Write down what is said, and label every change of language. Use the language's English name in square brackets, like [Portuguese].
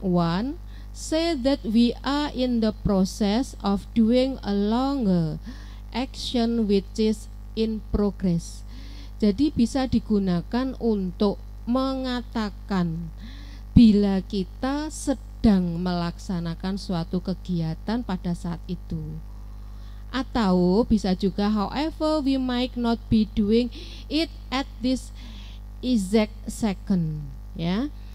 [English] One, say that we are in the process of doing a longer action which is in progress. [Indonesian] Jadi bisa digunakan untuk mengatakan bila kita sedang melaksanakan suatu kegiatan pada saat itu. Atau bisa juga [English] however we might not be doing it at this exact second, ya.